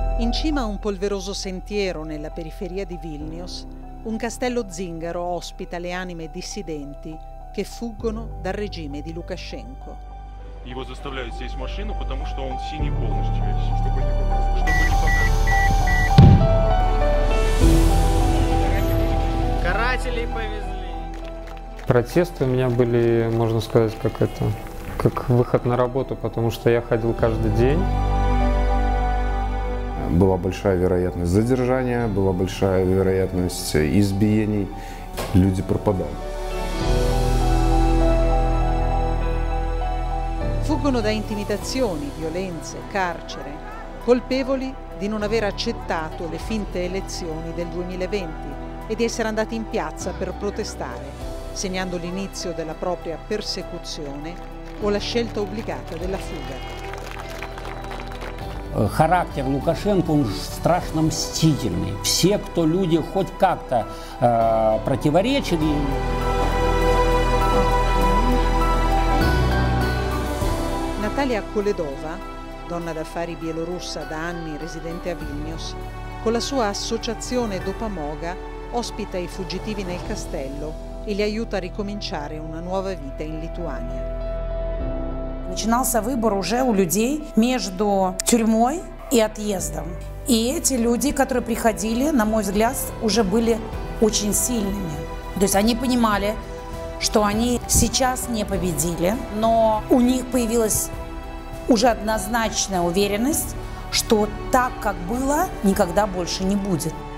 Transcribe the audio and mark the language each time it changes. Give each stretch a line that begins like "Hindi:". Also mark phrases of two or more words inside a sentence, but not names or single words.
Italian: In cima a un polveroso sentiero nella periferia di Vilnius, un castello zingaro ospita le anime dissidenti che fuggono dal regime di Lukashenko.
Russian: Его заставляют сесть в машину, потому что он синий полностью весь. Чтобы не показать. Карателей повезли. Протесты у меня были, можно сказать, как выход на работу, потому что я ходил каждый день. Была большая вероятность задержания, была большая вероятность избиений. Люди пропадали.
Italian: Fuggono da intimidazioni, violenze, carcere, colpevoli di non aver accettato le finte elezioni del 2020 e di essere andati in piazza per protestare, segnando l'inizio della propria persecuzione o la scelta obbligata della fuga.
Russian: Характер Лукашенко, он страшно мстительный. Все, кто люди хоть как-то противоречили.
Italian: Natalia Koledova, donna d'affari bielorussa da anni residente a Vilnius, con la sua associazione Dopamoga ospita i fuggitivi nel castello e li aiuta a ricominciare una nuova vita in Lituania.
Russian: Начинался выбор уже у людей между тюрьмой и отъездом. И эти люди, которые приходили, на мой взгляд, уже были очень сильными. То есть они понимали, что они сейчас не победили, но у них появилась уже однозначная уверенность, что так, как было, никогда больше не будет.